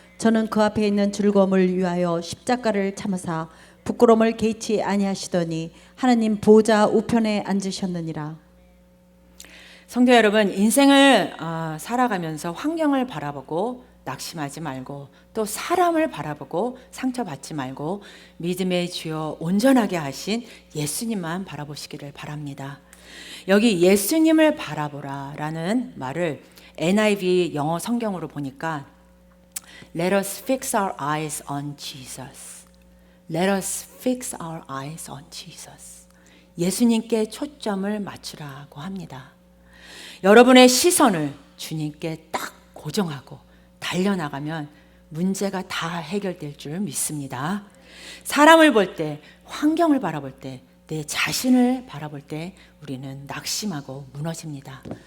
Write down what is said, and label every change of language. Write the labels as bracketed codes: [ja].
[ko] 저는 그 앞에 있는 즐거움을 위하여 십자가를 참으사 부끄러움을 개의치 아니하시더니 하나님 보좌 우편에 앉으셨느니라. 성도 여러분, 인생을 살아가면서 환경을 바라보고 낙심하지 말고 또 사람을 바라보고 상처받지 말고 믿음의 주여 온전하게 하신 예수님만 바라보시기를 바랍니다. 여기 예수님을 바라보라라는 말을 NIV 영어 성경으로 보니까 [en] Let us fix our eyes on Jesus. Let us fix our eyes on Jesus. [ko] 예수님께 초점을 맞추라고 합니다. 여러분의 시선을 주님께 딱 고정하고 달려나가면 문제가 다 해결될 줄 믿습니다. 사람을 볼 때, 환경을 바라볼 때, 내 자신을 바라볼 때 우리는 낙심하고 무너집니다.